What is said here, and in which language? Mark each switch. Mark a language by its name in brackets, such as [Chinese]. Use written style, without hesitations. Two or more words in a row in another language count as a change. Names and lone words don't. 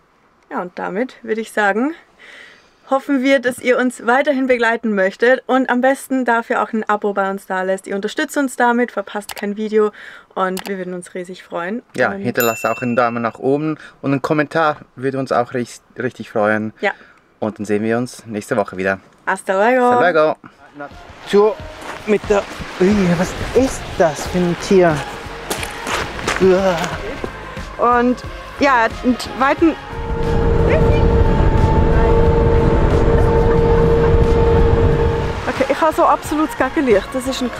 [German] Ja, und damit würde ich sagen, hoffen wir, dass ihr uns weiterhin begleiten möchtet und am besten dafür auch ein Abo bei uns da lässt. Ihr unterstützt uns damit, verpasst kein Video und wir würden uns riesig freuen. Ja, hinterlasst auch einen Daumen nach oben und einen Kommentar würde uns auch richtig freuen. Ja. Und dann sehen wir uns nächste Woche wieder. [Spanish] Hasta luego. Hasta luego. [German] Natur mit der... was ist das für ein Tier? Und ja, einen weiten... Okay, ich habe so absolut das Licht.